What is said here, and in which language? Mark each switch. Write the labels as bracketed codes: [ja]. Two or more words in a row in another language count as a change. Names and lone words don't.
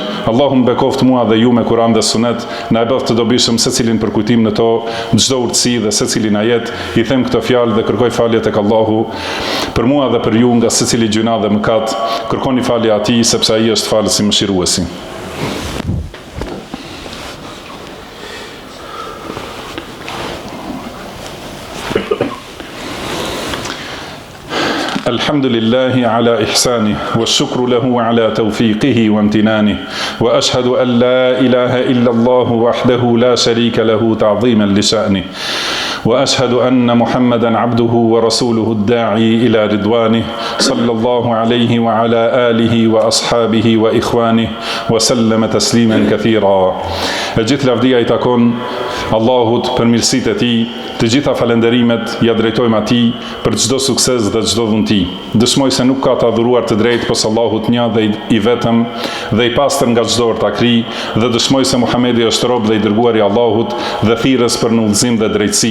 [sq] Allahu më bekoft mua dhe ju me Kur'an dhe Sunet, na e bëft të dobishëm secilin për kujtim në to, çdo urtësi dhe secilin ajet. I them këto fjalë dhe kërkoj falje tek Allahu për mua dhe për ju nga secili gjuna dhe mëkat. Kërkoni falje atij sepse ai është falës i mëshiruesi. [ar] الحمد لله على إحسانه والشكر له على توفيقه وامتنانه وأشهد أن لا إله إلا الله وحده لا شريك له تعظيما لشأنه. وأشهد أن محمدا عبده ورسوله الداعي إلى رضوانه صلى الله عليه وعلى آله وأصحابه وإخوانه وسلم تسليما كثيرا. [sq] E gjithë lavdia I takon Allahut për mirësitë e tij, të gjitha falenderimet ja drejtojmë atij për çdo sukses dhe çdo dhunti. Dëshmoj se nuk ka të adhuruar të drejtë pas Allahut një dhe I vetëm dhe I pastër nga çdo ortakri, dhe dëshmoj se Muhamedi është rob dhe I dërguari I Allahut dhe thirrës për në udhëzim dhe drejtësi.